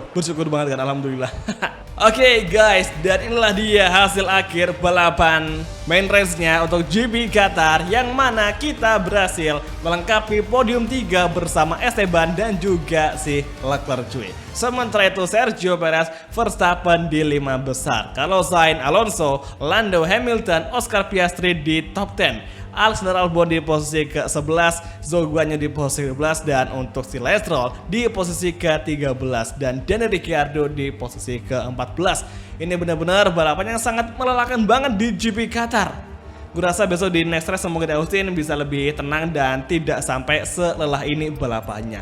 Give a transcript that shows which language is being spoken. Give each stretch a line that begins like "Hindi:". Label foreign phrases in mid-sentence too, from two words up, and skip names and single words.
Indonesian: Bersyukur banget kan, alhamdulillah. Oke guys, dan inilah dia hasil akhir balapan
English: main race-
Indonesian: nya untuk GP Qatar, yang mana kita berhasil melengkapi podium 3 bersama Esteban dan juga si Leclerc, cuy. Sementara itu Sergio Perez, Verstappen di 5 besar. Carlos Sainz, Alonso, Lando Hamilton, Oscar Piastri di top 10. Alexander Albon di posisi ke-11, Zhou Guanyu di posisi ke-12, dan untuk si Lance Stroll di posisi ke-13 dan Daniel Ricciardo di posisi ke-14. Ini benar-benar balapan yang sangat melelahkan banget di GP Qatar. Gue rasa besok di
English: next race
Indonesian: semoga Austin bisa lebih tenang dan tidak sampai selelah ini balapannya.